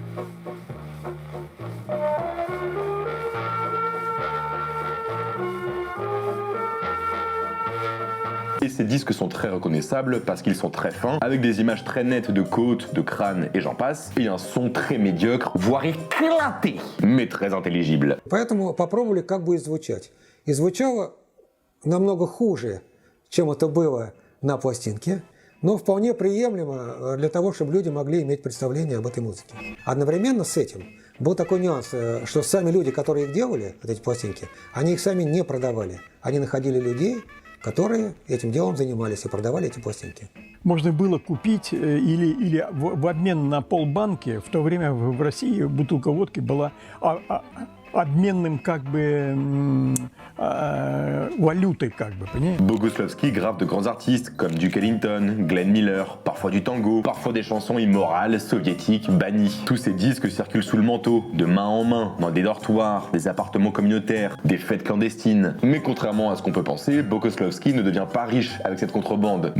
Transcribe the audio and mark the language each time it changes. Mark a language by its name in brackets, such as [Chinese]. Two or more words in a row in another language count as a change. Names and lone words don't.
[French] Et ces disques sont très reconnaissables parce qu'ils sont très fins, avec des images très nettes de côtes, de crânes et j'en passe, et un son très médiocre, voire éclaté, mais très intelligible. [Russian] Поэтому попробовали, как будет звучать. И звучало намного хуже, чем это было на пластинке, но вполне приемлемо для того, чтобы люди могли иметь представление об этой музыке. Одновременно с этим был такой нюанс, что сами люди, которые их делали, вот эти пластинки, они их сами не продавали. Они находили людей, которые этим делом занимались и продавали эти пластинки. Можно было купить или в обмен на полбанки, в то время в России бутылка водки была обменным как бы валютой, как бы, понимаете? [French] Bogoslavski grave de grands artistes comme Duke Ellington, Glenn Miller, parfois du tango, parfois des chansons immorales, soviétiques, bannies. Tous ces disques circulent sous le manteau, de main en main, dans des dortoirs, des appartements communautaires, des fêtes clandestines. Mais contrairement à ce qu'on peut penser, Bogoslavski ne devient pas riche avec cette contrebande.